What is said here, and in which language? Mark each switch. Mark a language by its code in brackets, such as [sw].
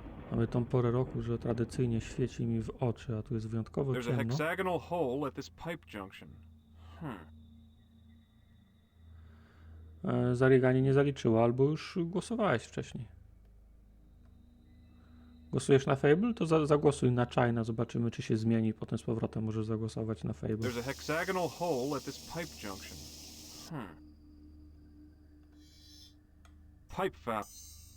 [pl] Mamy tą porę roku, że tradycyjnie świeci mi w oczy, a tu jest wyjątkowo [en] There's a [pl] ciemno. [en] hexagonal hole at this pipe junction. [pl] Zarigani nie zaliczyło, albo już głosowałeś wcześniej. Głosujesz na Fable? To zagłosuj na China, zobaczymy, czy się zmieni. Potem z powrotem możesz zagłosować na Fable. [en] There's a hexagonal hole at this pipe junction. Pipe valve.